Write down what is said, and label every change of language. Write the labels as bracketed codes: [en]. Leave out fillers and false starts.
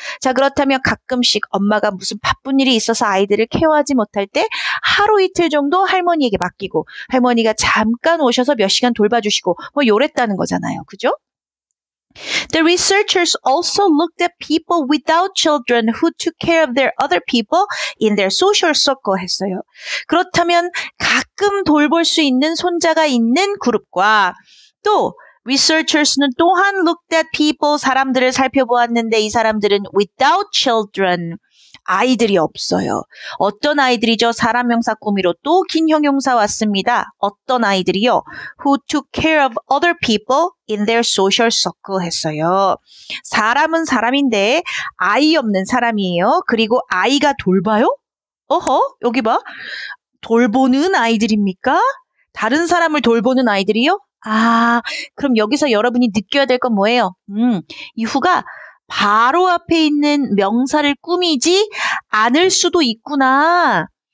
[ko] 자, 그렇다면 가끔씩 엄마가 무슨 바쁜 일이 있어서 아이들을 케어하지 못할 때 하루 이틀 정도 할머니에게 맡기고 할머니가 잠깐 오셔서 몇 시간 돌봐주시고 뭐 요랬다는 거잖아요. 그죠? [en] The researchers also looked at people without children who took care of their other people in their social circle [ko] 했어요. 그렇다면 가끔 돌볼 수 있는 손자가 있는 그룹과 또 researchers는 또한 [en] looked at people, [ko] 사람들을 살펴보았는데 이 사람들은 [en] without children, [ko] 아이들이 없어요. 어떤 아이들이죠? 사람 명사 꾸미로 또 긴 형용사 왔습니다. 어떤 아이들이요? [en] Who took care of other people in their social circle [ko] 했어요. 사람은 사람인데 아이 없는 사람이에요. 그리고 아이가 돌봐요? 어허, 여기 봐. 돌보는 아이들입니까? 다른 사람을 돌보는 아이들이요? 그럼 여기서 여러분이 느껴야 될 건 뭐예요? 이 후가 바로 앞에 있는 명사를 꾸미지 않을 수도 있구나.